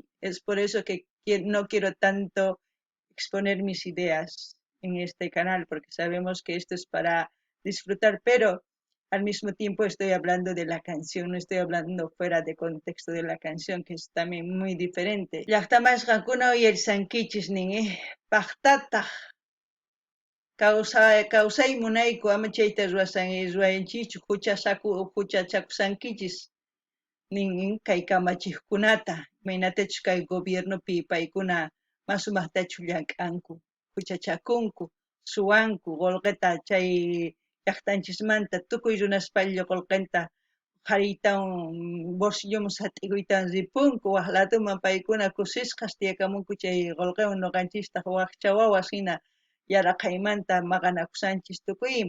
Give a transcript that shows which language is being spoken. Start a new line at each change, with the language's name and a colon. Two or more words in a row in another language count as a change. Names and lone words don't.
Spanish: Es por eso que no quiero tanto exponer mis ideas en este canal, porque sabemos que esto es para disfrutar, pero al mismo tiempo estoy hablando de la canción, no estoy hablando fuera de contexto de la canción, que es también muy diferente.
Quechua: Llaqtamasqankuna uyarisankichis nin, paqtataq kawsaymunayku ama chayta ruranchichu huchachakusankichis nin kay kamachiqkunata imaynatachus kay gobiernopi paykuna masumaqtachu llank'anku huchachakunku suwanku qullqita chay llaqtanchismanta tukuy runaspalla qullqinta qharitawan bolsilloman sat'ikuytawan ripunku waq latuman paykuna kusisqa tiyakamunku chay qullqiwan ñuqanchistaq wakcha wawas hina yaraqaymanta maqanakusanchis tukuyman.